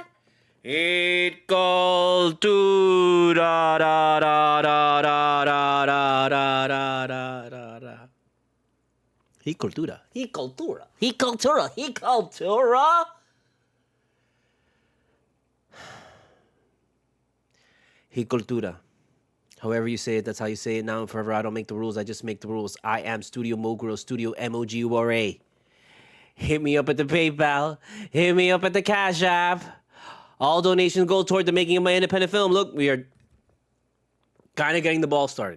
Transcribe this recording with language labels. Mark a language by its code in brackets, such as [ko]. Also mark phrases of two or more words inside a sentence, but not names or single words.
[en] It cultura, da da da da da da da da da da. He cultura, he cultura, he cultura, he cultura. He cultura. However you say it, that's how you say it now and forever. I don't make the rules. I just make the rules. I am Studio Mogura, Studio MOGURA. Hit me up at the PayPal. Hit me up at the Cash App. All donations go toward the making of my independent film. Look, we are kind of getting the ball started.